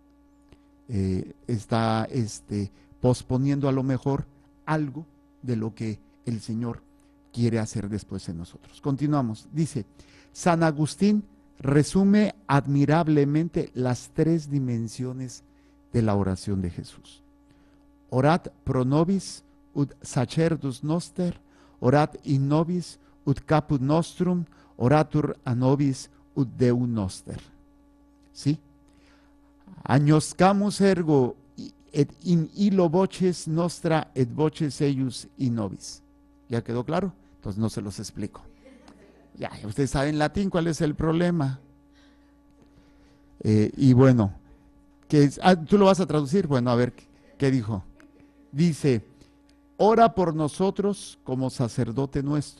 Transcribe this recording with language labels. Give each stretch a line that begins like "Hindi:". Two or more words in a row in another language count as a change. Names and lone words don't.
Spanish: Está posponiendo a lo mejor algo de lo que el Señor quiere hacer después en nosotros. Continuamos. Dice, San Agustín resume admirablemente las tres dimensiones de la oración de Jesús.
Latin: Orat pro nobis ut sacerdus noster, orat in nobis ut caput nostrum, oratur a nobis ut Deum noster.
Spanish: ¿Sí?
Latin: Agnoscamus ergo et in illo voces nostra et voces eius in nobis.
Spanish: ¿Ya quedó claro? Entonces no se los explico. Ya, usted sabe en latín cuál es el problema. Y bueno, ¿tú lo vas a traducir? Bueno, a ver, ¿qué dijo? Dice, ora por nosotros como sacerdote nuestro.